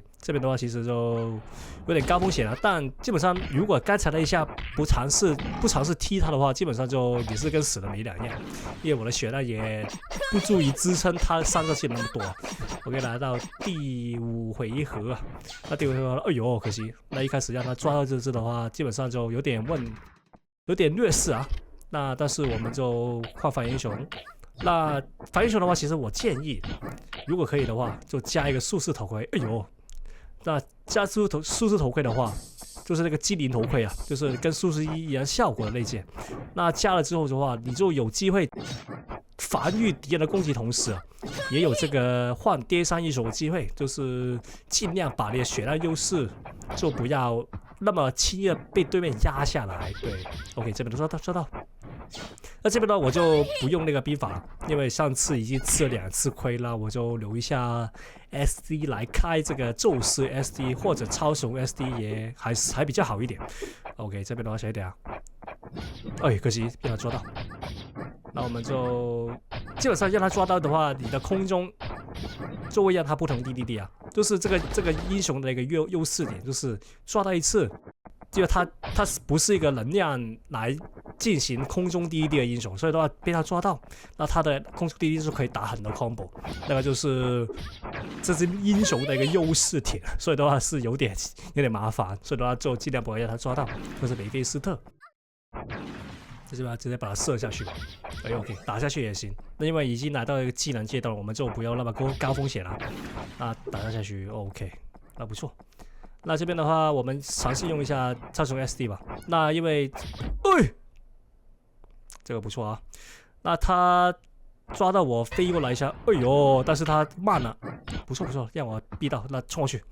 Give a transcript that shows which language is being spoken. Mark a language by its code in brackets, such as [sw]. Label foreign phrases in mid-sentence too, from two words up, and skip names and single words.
[zh] 這邊的話其實就有點高風險了，但基本上如果剛才那一下不嘗試踢他的話，基本上就也是跟死了沒兩樣，因為我的血量也不足以支撐他3個技能那麼多。OK， 來到第5回合啊，那第5回合，哎呦，可惜。那一開始讓他抓到這隻的話，基本上就有點劣勢啊。那但是我們就換反英雄。那反英雄的話，其實我建議，如果可以的話，就加一個術士頭盔。哎呦，那加術士頭盔的話，就是那個精靈頭盔啊，就是跟術士一樣效果的那件。那加了之後的話，你就有機會防禦敵人的攻擊，同時啊，也有這個換跌傷英雄的機會，就是盡量把你的血量優勢就不要那麼輕易的被對面壓下來。對 ，OK， 這邊都抓到。那這邊呢，我就不用那個兵法了，因為上次已經吃了2次虧了，我就留一下 SD 來開這個宙斯 SD 或者超雄 SD 也還比較好一點。OK， 這邊的話小一點啊，哎，可惜被他抓到。那我們就基本上讓他抓到的話，你的空中就會讓他不同 DDD 啊，就是這個英雄的一個優勢點，就是抓到一次。因為他不是一個能量來進行空中 DDD 的英雄，所以的話被他抓到，那他的空中 DDD 就可以打很多 combo， 那個就是這支英雄的一個優勢點，所以的話是有點麻煩，所以的話就盡量不要讓他抓到，就是梅菲斯特。直接把它射下去。哎 ，OK， 打下去也行。那因为已經來到一個技能階段了，我們就不要那麼高風險了。那打下去 ，OK，那不錯。那這邊的話，我們嘗試用一下超雄 SD 吧。那因為，這個不錯啊。那他抓到我飛過來一下，哎呦！但是他慢了，不錯不錯，讓我逼到，那衝過去。